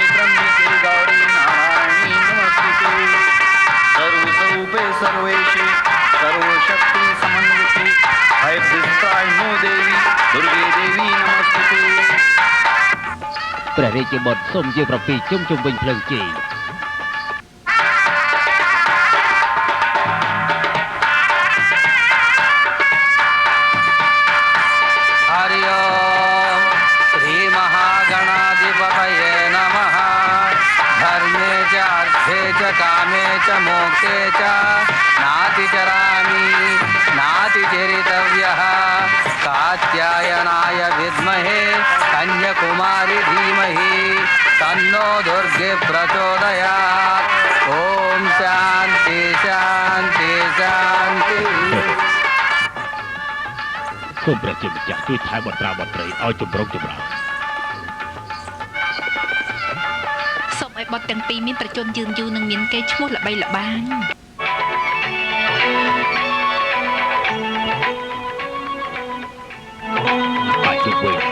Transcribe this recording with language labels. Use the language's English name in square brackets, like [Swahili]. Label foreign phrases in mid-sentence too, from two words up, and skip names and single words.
[Sanskrit] त्र्यंबके गौरी नारायणी नमस्ते सर्वस्वरूपे सर्वेशे सर्वशक्ति समन्विते भयभीष्टाय नो देवी दुर्गे देवी नमस्ते [Khmer] ព្រះរាជាបុត្រសូមជាប្រពីជុំវិញភ្លើងជ័យ [Sanskrit] हरि ओम श्री महागणाधिपतये नमः धर्मे च अर्थे च कामे च मोक्षे च नातिचरामि नातिचरितव्यः कात्यायनाय विद्महे कन्याकुमारी धीमहि तन्नो दुर्गे प्रचोदयात् ओम शांति शांति शांति [Khmer] សូមព្រះជាម្ចាស់ជួយថែបត្រាបត្រីឲ្យចម្រុងចម្រើន សូមឲ្យបុត្រទាំងពីរមានប្រជញ្ញយឺនយូរនិងមានកេរ្តិ៍ឈ្មោះល្បីល្បាញ អាចជួយគោ